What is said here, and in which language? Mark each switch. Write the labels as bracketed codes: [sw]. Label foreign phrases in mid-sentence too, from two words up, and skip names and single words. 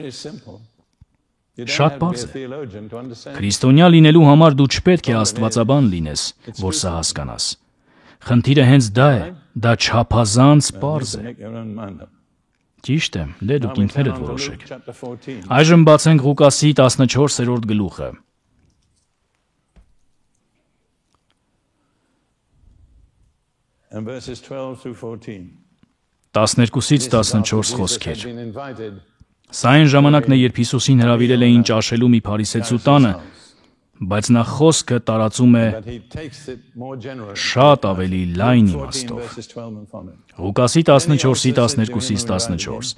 [hy] Շատ պարզ է։ Քրիստոնյա լինելու համար դու չպետք է աստվածաբան լինես, որ սա հասկանաս։ Խնդիրը հենց դա է, դա չափազանց պարզ է։ Ճիշտ է, դե դուք ինքներդ որոշեք։ Այժմ բացենք Ղուկասի 14-րդ գլուխը։ [en] And verses 12 through 14. [hy] 12-ից 14 խոսքեր։ Սա այն ժամանակն է, երբ Հիսուսին հրավիրել էին ճաշելու մի փարիսեցու տանը, բայց նա խոսքը տարածում է շատ ավելի լայն իմաստով։ Ղուկասի 14-ից 14.